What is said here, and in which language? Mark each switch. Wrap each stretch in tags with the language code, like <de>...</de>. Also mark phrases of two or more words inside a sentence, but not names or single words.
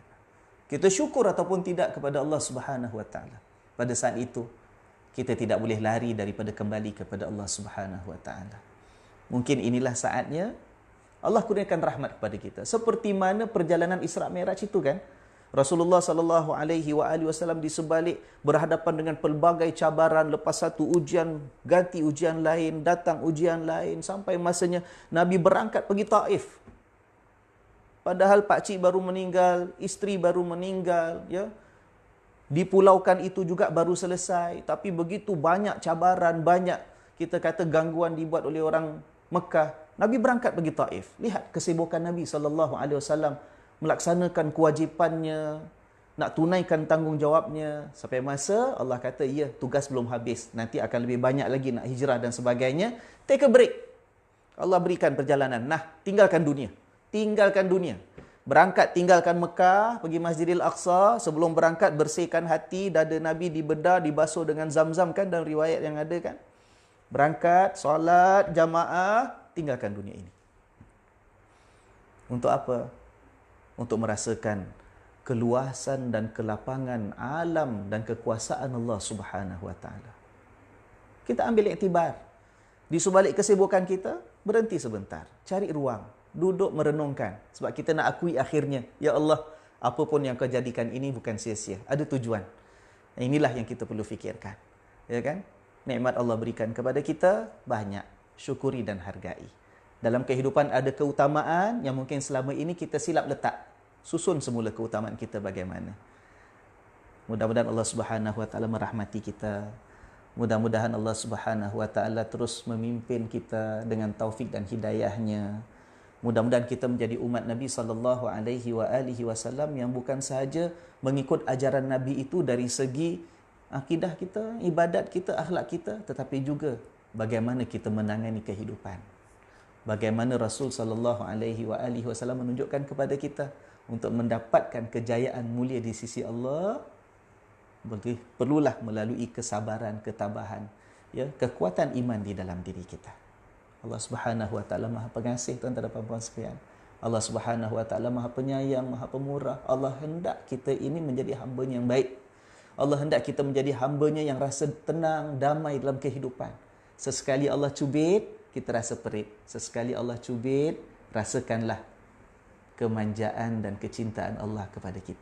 <ms>Kita syukur ataupun tidak kepada Allah</ms> <ar>سبحانه وتعالى.</ar> <ms>Pada saat itu, kita tidak boleh lari daripada kembali kepada Allah</ms> <ar>سبحانه وتعالى.</ar> <ms>Mungkin inilah saatnya Allah kurniakan rahmat kepada kita. Seperti mana perjalanan Isra Mi'raj itu kan? Rasulullah</ms> <ar>صلى الله عليه وسلم</ar> <ms>di sebalik berhadapan dengan pelbagai cabaran, lepas satu ujian ganti ujian lain, datang ujian lain, sampai masanya Nabi berangkat pergi Taif. Padahal pakcik baru meninggal, isteri baru meninggal, ya. Dipulaukan itu juga baru selesai, tapi begitu banyak cabaran, banyak kita kata gangguan dibuat oleh orang Mekah, Nabi berangkat pergi Taif. Lihat kesibukan Nabi SAW melaksanakan kewajipannya, nak tunaikan tanggungjawabnya. Sampai masa Allah kata, ya, tugas belum habis. Nanti akan lebih banyak lagi nak hijrah dan sebagainya.</ms> <en>Take a break.</en> <ms>Allah berikan perjalanan. Nah, tinggalkan dunia. Tinggalkan dunia. Berangkat, tinggalkan Mekah, pergi Masjidil Aqsa. Sebelum berangkat, bersihkan hati, dada Nabi dibedah, dibasuh dengan zam-zam kan, dalam riwayat yang ada kan. Berangkat, solat, jamaah, tinggalkan dunia ini. Untuk apa? Untuk merasakan keluasan dan kelapangan alam dan kekuasaan Allah</ms> <ar>سبحانه وتعالى.</ar> <ms>Kita ambil iktibar. Di sebalik kesibukan kita, berhenti sebentar, cari ruang, duduk merenungkan. Sebab kita nak akui akhirnya,</ms> <ar>يا الله,</ar> <ms>apa pun yang kau jadikan ini bukan sia-sia, ada tujuan. Inilah yang kita perlu fikirkan. Ya kan? Nikmat Allah berikan kepada kita banyak, syukuri dan hargai. Dalam kehidupan ada keutamaan yang mungkin selama ini kita silap letak. Susun semula keutamaan kita bagaimana. Mudah-mudahan Allah</ms> <ar>سبحانه وتعالى</ar> <ms>merahmati kita. Mudah-mudahan Allah</ms> <ar>سبحانه وتعالى</ar> <ms>terus memimpin kita dengan taufik dan hidayahnya. Mudah-mudahan kita menjadi umat Nabi</ms> <ar>صلى الله عليه وسلم</ar> <ms>yang bukan sahaja mengikut ajaran Nabi itu dari segi akidah kita, ibadat kita, akhlak kita, tetapi juga bagaimana kita menangani kehidupan. Bagaimana Rasul</ms> <ar>صلى الله عليه وسلم</ar> <ms>menunjukkan kepada kita untuk mendapatkan kejayaan mulia di sisi Allah, perlulah melalui kesabaran, ketabahan, ya, kekuatan iman di dalam diri kita. Allah</ms> <ar>سبحانه وتعالى</ar> <ms>Maha Pengasih, tuan-tuan dan puan-puan sekalian. Allah</ms> <ar>سبحانه وتعالى</ar> <ms>Maha Penyayang, Maha Pemurah. Allah hendak kita ini menjadi hamba-Nya yang baik. Allah hendak kita menjadi hamba-Nya yang rasa tenang, damai dalam kehidupan. Sesekali Allah cubit, kita rasa perit. Sesekali Allah cubit, rasakanlah kemanjaan dan kecintaan Allah kepada kita.</ms>